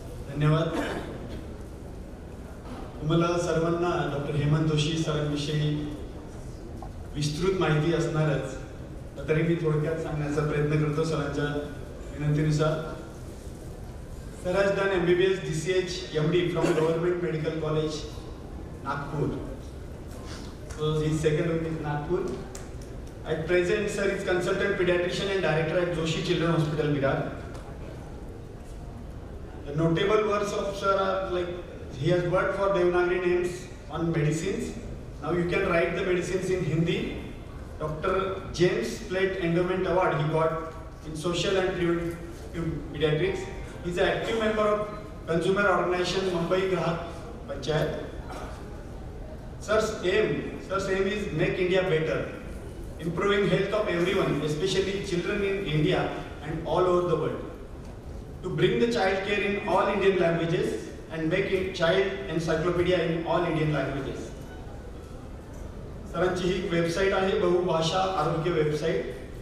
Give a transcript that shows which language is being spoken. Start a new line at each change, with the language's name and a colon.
Marathi: धन्यवाद. तुम्हाला सर्वांना डॉक्टर हेमंत जोशी सरांविषयी विस्तृत माहिती असणारच, तरी मी थोडक्यात सांगण्याचा प्रयत्न करतो सरांच्या विनंतीनुसार.
English: Sir has done MBBS DCH MD from Government Medical College, Nagpur. So his second one is Nagpur. At present, sir is consultant pediatrician and director at Joshi Children Hospital, Virar. The notable works of sir are like he has worked for Devanagari names on medicines. Now you can write the medicines in Hindi. Dr. James Plate Endowment Award he got in social and pediatrics. He is an active member of consumer organization Mumbai Grahak Panchayat. Sir's aim is make India better, improving health of everyone, especially children in India and all over the world. To bring the child care in all Indian languages and make it child encyclopedia in all Indian languages.
Marathi: सरांची ही website आहे, बहुभाषा आरोग्य website.